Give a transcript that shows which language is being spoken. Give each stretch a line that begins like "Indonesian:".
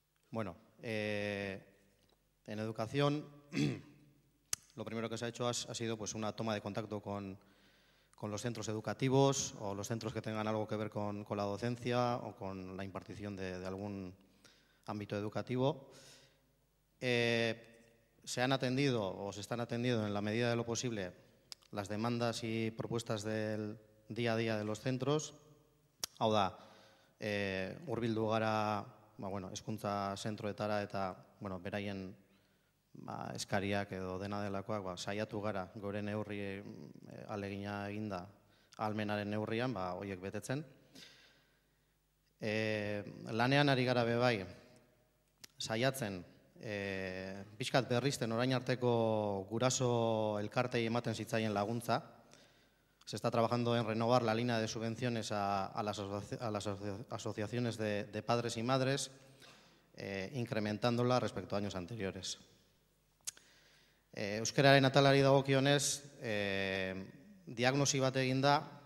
Spanish: Bueno, en educación, lo primero que se ha hecho ha sido pues, una toma de contacto con los centros educativos o los centros que tengan algo que ver con la docencia o con la impartición de algún ámbito educativo. Se han atendido o se están atendiendo en la medida de lo posible las demandas y propuestas del día a día de los centros.
Basque: Hau da, hurbildu gara, hezkuntza zentroetara eta beraien eskariak edo dena delakoak saiatu gara gure neurri ahalegina eginda ahalmenaren neurrian horiek betetzen. Lanean ari gara bebai saiatzen pixkat berrizten orain arteko guraso elkartei ematen zitzaien laguntza.
Spanish: Se está trabajando en renovar la línea de subvenciones a las asociaciones de padres y madres, incrementándola respecto a años anteriores.
Basque: Euskararen atalari dagokionez, diagnosi bat egin da,